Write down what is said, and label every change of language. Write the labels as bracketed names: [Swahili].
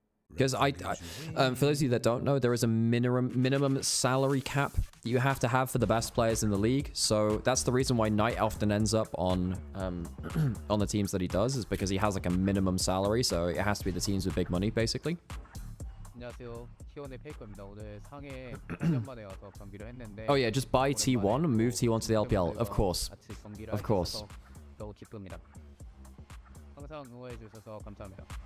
[English] Because for those of you that don't know, there is a minimum salary cap that you have to have for the best players in the league. So that's the reason why Knight often ends up on on the teams that he does, is because he has like a minimum salary. So it has to be the teams with big money, basically. [Korean] 안녕하세요. T1의 페이커입니다. 오늘 상해 8년 만에 와서 경기를 했는데. [English] Oh yeah, just buy T1 and move T1 to the LPL. Of course. Of course. [Korean] 너무 기쁩니다. 항상 응원해 주셔서 감사합니다.